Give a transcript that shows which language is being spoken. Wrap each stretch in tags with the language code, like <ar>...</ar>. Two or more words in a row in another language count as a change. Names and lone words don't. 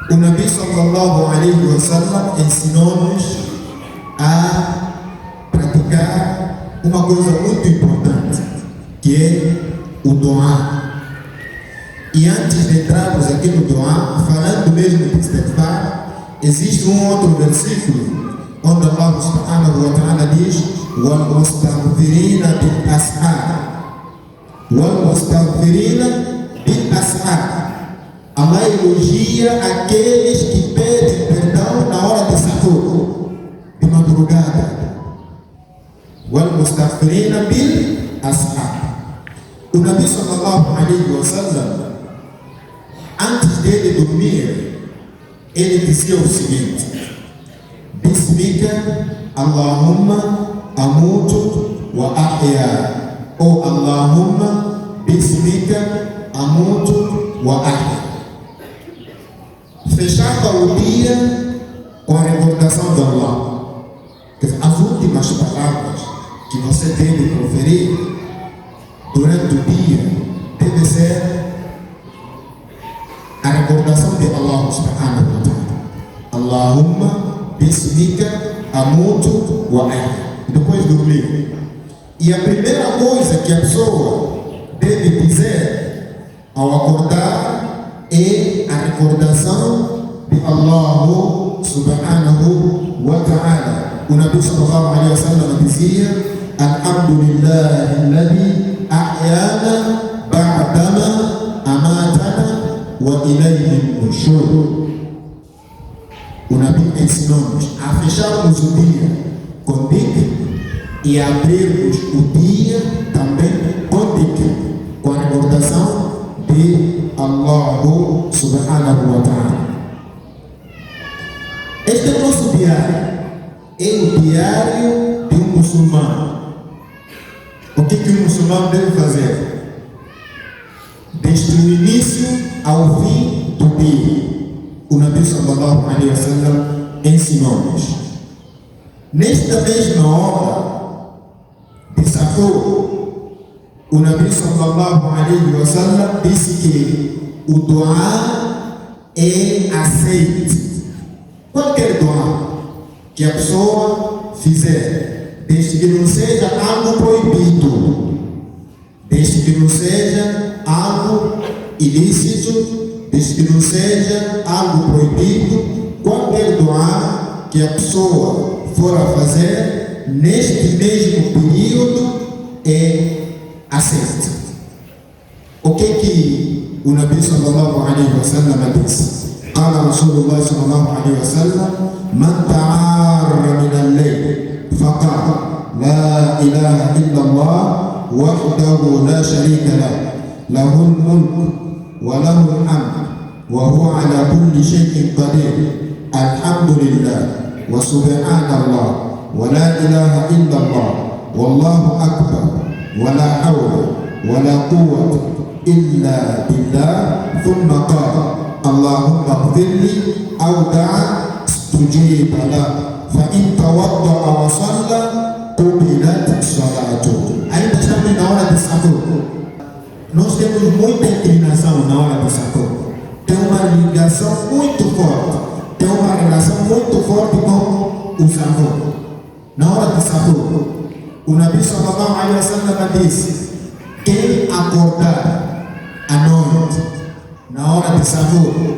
<ar>نبي صلى الله عليه وسلم</ar> <pt>ensinou-nos a praticar uma coisa muito importante, que é o Dua. E antes de entrarmos aqui no Dua, falando mesmo de istighfar, existe um outro versículo onde</pt> <ar>الله سبحانه وتعالى</ar> <pt>diz:</pt> <ar>وَالْمُسْتَغْفِرِينَ بِالْأَسْحَارِ وَالْمُسْتَغْفِرِينَ بِالْأَسْحَارِ.</ar> <pt>Allah elogia aqueles que pedem perdão na hora de sahur, de madrugada.</pt> <ar>وَالْمُسْتَغْفِرِينَ بِالْأَسْحَارِ.</ar> <pt>O</pt> <ar>نبي صلى الله عليه وسلم,</ar> <pt>antes dele dormir, ele dizia o seguinte:</pt> <ar>باسمك اللهم أموت وأحيا. Ou اللهم باسمك أموت وأحيا.</ar> <pt>Fechava o dia com a recordação de Allah. As últimas palavras que você deve proferir durante o dia deve ser a recordação de</pt> <ar>الله سبحانه وتعالى. اللهم باسمك أموت وأحيا.</ar> <pt>Depois dormir. E a primeira coisa que a pessoa deve dizer ao acordar é a recordação de</pt> <ar>الله سبحانه وتعالى.</ar> <pt>O</pt> <ar>نبي صلى الله عليه وسلم</ar> <pt>dizia:</pt> <ar>الحمد لله الذي أحيانا بعدما أماتنا وإليه النشور.</ar> <pt>O Nabi ensinou-nos a fecharmos o dia com dhikr e abrirmos o dia também com dhikr, com a recordação de</pt> <ar>الله سبحانه وتعالى.</ar> <pt>Este é o nosso diário, é o diário de um muçulmano. O que um muçulmano deve fazer? Desde o início ao fim do dia, o</pt> <ar>نبي صلى الله عليه وسلم</ar> <pt>ensinou-nos. Nesta mesma hora de sahur, o</pt> <ar>نبي صلى الله عليه وسلم</ar> <pt>disse que o dua é aceito. Qualquer dua que a pessoa fizer, desde que não seja algo proibido, desde que não seja algo ilícito, desde que não seja algo proibido, qualquer dua que a pessoa for a fazer neste mesmo período é aceito. O que o</pt> <ar>نبي صلى الله عليه وسلم</ar> <pt>disse?</pt> <ar>قال رسول الله صلى الله عليه وسلم: من تعار من الليل فقال لا إله إلا الله وحده لا شريك له له الملك وله الحمد وهو على كل شيء قدير الحمد لله وسبحان الله ولا إله إلا الله والله أكبر ولا حول ولا قوة إلا بالله ثم قال اللهم اغفر لي أو دعا استجيب له فإن توضأ وصلى قبلت صلاته.</ar> <pt>Ainda estamos na hora de sahur. Nós temos muita inclinação na hora de sahur. Tem uma ligação muito forte, tem uma relação muito forte com o sahur. Na hora de sahur, o</pt> <ar>نبي صلى الله عليه وسلم</ar> <pt>disse: quem acordar à noite na hora de sahur</pt>